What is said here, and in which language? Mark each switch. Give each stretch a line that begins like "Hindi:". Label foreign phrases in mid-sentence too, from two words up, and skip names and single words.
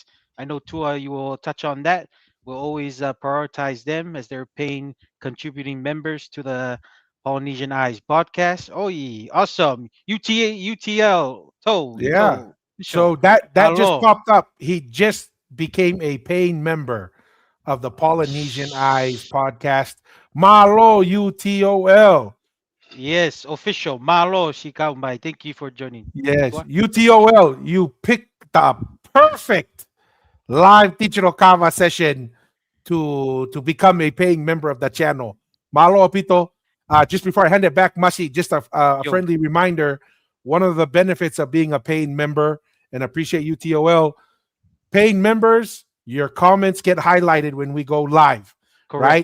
English: I know Tua, you will touch on that. We'll always prioritize them as they're paying contributing members to the Polynesian Eyes podcast. Oh, yeah, awesome. UTL, Yeah. Toe, So Show, that just Alo. popped up. He just became a paying member of the Polynesian Eyes podcast. Malo UTOL. Yes, official. Malo Shikaumbai. Thank you for joining. Yes, Tua. UTOL. You picked the perfect live digital kava session to become a paying member of the channel. Malo Apito. Just before I hand it back, Masi, just a Yo, friendly reminder. One of the benefits of being a paying member, and appreciate UTOL, paying members, your comments get highlighted when we go live, right?